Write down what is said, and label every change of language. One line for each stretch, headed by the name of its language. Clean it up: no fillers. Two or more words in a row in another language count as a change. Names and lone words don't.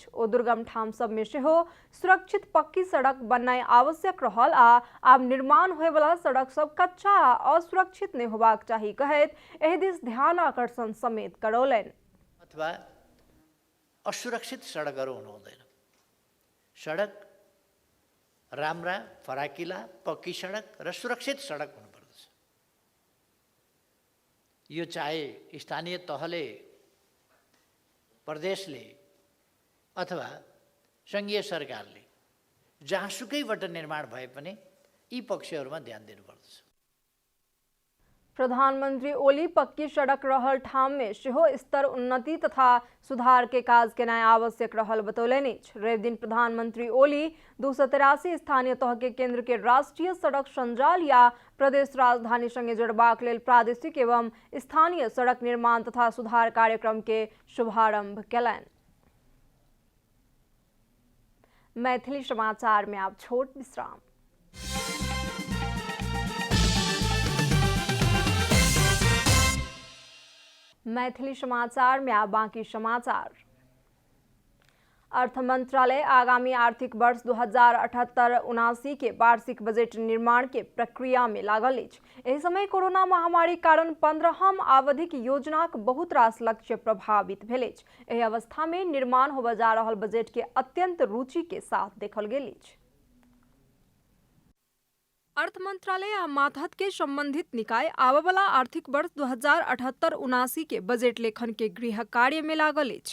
Maithili: ओ दुर्गम ठाम सब में सेहो सुरक्षित पक्की सड़क बननाइ आवश्यक रहल आ आब निर्माण होय वाला सड़क सब कच्चा आ असुरक्षित नहीं होबाक चाही कहैत एहि दिस ध्यान आकर्षण समेत करौलनि।
Nepali: अथवा असुरक्षित सडकहरू हुनु हुँदैन। सडक राम्रा, फराकिला, पक्की सडक र सुरक्षित सडक हुनुपर्दछ। यो चाहे स्थानीय तहले, प्रदेशले अथवा सङ्घीय सरकारले जहाँसुकैबाट निर्माण भए पनि यी पक्षहरूमा ध्यान दिनुपर्दछ।
Maithili: प्रधानमंत्री ओली पक्की सड़क रहल ठाम में सेहो स्तर उन्नति तथा सुधार के काज केनाय आवश्यक रहल बतौलनि। रवि दिन प्रधानमंत्री ओली 283 स्थानीय तह के केंद्र के राष्ट्रीय सड़क संजाल या प्रदेश राजधानी संगे जोड़बाक लेल प्रादेशिक एवं स्थानीय सड़क निर्माण तथा सुधार कार्यक्रम के शुभारंभ केलनि। मैथिली समाचार में आप छोट विश्राम। मैथिली समाचार में आप बाकी समाचार। अर्थ मंत्रालय आगामी आर्थिक वर्ष 2078-79 के वार्षिक बजट निर्माण के प्रक्रिया में लागल अछि। एहि समय कोरोना महामारी कारण 15हम अवधिक योजनाक बहुत रास लक्ष्य प्रभावित भेल अछि। एहि अवस्था में निर्माण होबय जा रहल बजट के अत्यंत रुचि के साथ देखल गेल अछि। अर्थ मंत्रालय आ मातहत के संबंधित निकाय आबवला आर्थिक वर्ष 2078-79 के बजट लेखन के गृह कार्य में लागल अछि।